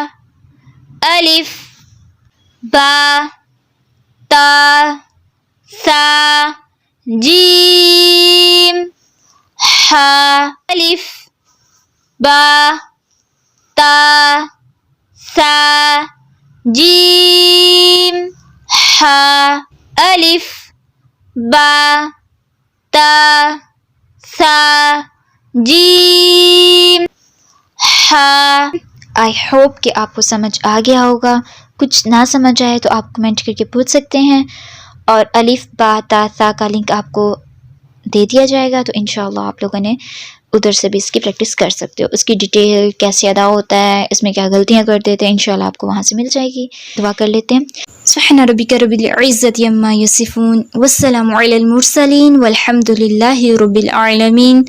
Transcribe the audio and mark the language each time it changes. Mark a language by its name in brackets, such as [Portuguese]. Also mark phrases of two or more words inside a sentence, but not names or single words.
[Urdu] الف با تا سا جیم ہا. الف با تا سا جیم ہا. الف با تا سا جیم ہا. [English] I hope [Urdu] کہ آپ کو سمجھ آ گیا ہوگا. کچھ نہ سمجھ آئے تو آپ کمنٹ کر کے پوچھ سکتے ہیں، اور الف با تا سا کا لنک آپ کو دے دیا جائے گا، تو [Arabic] انشاءاللہ [Urdu] آپ لوگوں نے ادھر سے بھی اس کی پریکٹس کر سکتے ہو. اس کی ڈیٹیل کیسے ادا ہوتا ہے، اس میں کیا غلطیاں کرتے تھے، [Arabic] انشاءاللہ [Urdu] آپ کو وہاں سے مل جائے گی. دعا کر لیتے ہیں. [Arabic] سبحان ربک رب العزت عما یصفون والسلام علی المرسلین والحمد للہ رب العالمین.